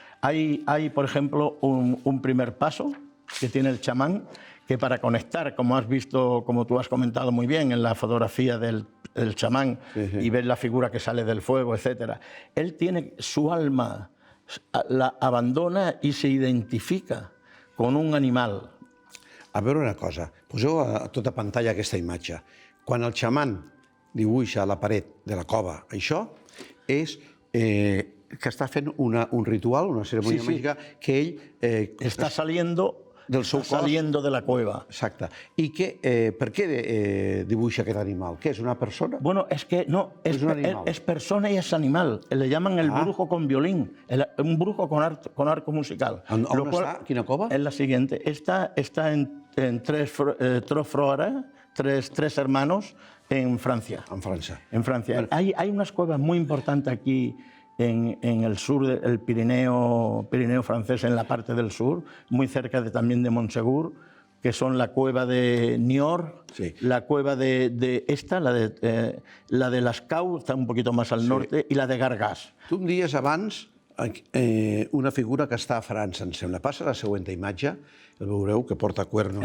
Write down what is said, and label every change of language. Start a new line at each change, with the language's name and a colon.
Spanish: Hay por ejemplo, un primer paso que tiene el chamán, que para conectar, como has visto, como tú has comentado muy bien en la fotografía del chamán, y ves la figura que sale del fuego, etc., él tiene su alma, la abandona y se identifica con un animal.
Catalan: A veure una cosa, poseu a tota pantalla aquesta imatge. Quan el xaman dibuixa a la paret de la cova això, és que està fent un ritual, una cerimònia Sí. màgica, que ell...
Spanish: Está saliendo
Catalan: del seu cos.
Spanish: saliendo de la cueva.
Catalan: Exacte. I per què dibuixa aquest animal? Què és, una persona?
Spanish: Bueno, es que no, Es un animal. es persona y es animal. Le llaman el brujo con violín, un brujo con arco musical.
Catalan: On
Spanish: Lo cual-
Catalan: està? Quina cova?
Spanish: Es la siguiente. Está en Trofroara, tres hermanos en Francia.
Catalan: En França.
Spanish: En Francia. Hay unas cuevas muy importantes aquí en el sur del Pirineo francés, en la parte del sur, muy cerca también de Montsegur, que son la cueva de Niort, Sí. la cueva de esta, la de Lascaux, está un poquito más al norte, y la de Gargas.
Catalan: Tu em dies abans una figura que està a França, em sembla. Passa la següent imatge, el veureu, que porta cuernos.